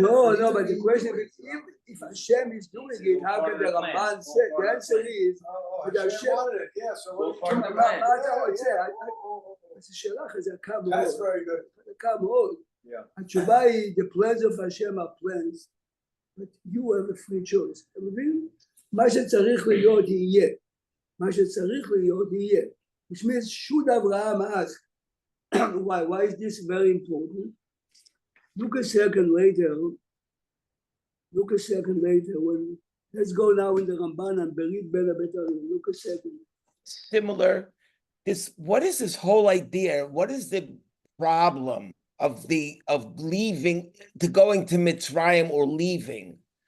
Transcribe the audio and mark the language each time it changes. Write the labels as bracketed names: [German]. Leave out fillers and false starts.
[English] No, but the question is, if Hashem is doing it, how can the Ramban say? The answer is, Hashem wanted it, yeah, so what Part of the [Hebrew] מה [English] plan. [Hebrew] אתה רוצה? זו שאלה חזקה מאוד. [English] That's very good. [Hebrew] חזקה מאוד. התשובה היא, [English] the plans of Hashem are plans, but you have a free choice. [Hebrew] אתה מבין? מה שצריך להיות יהיה. מה שצריך להיות יהיה. [English] Which means, should Abraham ask Why is this very important? Look a second later, when, let's go now in the Ramban and Berit Ben Abetarim, look a second. Similar, what is this whole idea? What is the problem of leaving, to going to Mitzrayim or leaving?